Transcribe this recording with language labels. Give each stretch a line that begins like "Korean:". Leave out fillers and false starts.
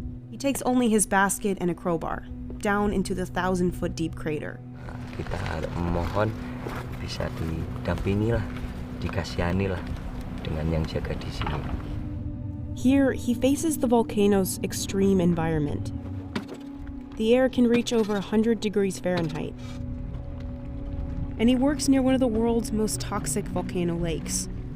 English: He takes only his basket and a crowbar down into the 1,000-foot deep crater.
Indonesian: Kita mohon bisa didampingi lah, dikasihani lah dengan yang jaga di sini.
English: Here, he faces the volcano's extreme environment. The air can reach over 100 degrees Fahrenheit. And he works near one of the world's most toxic volcano lakes.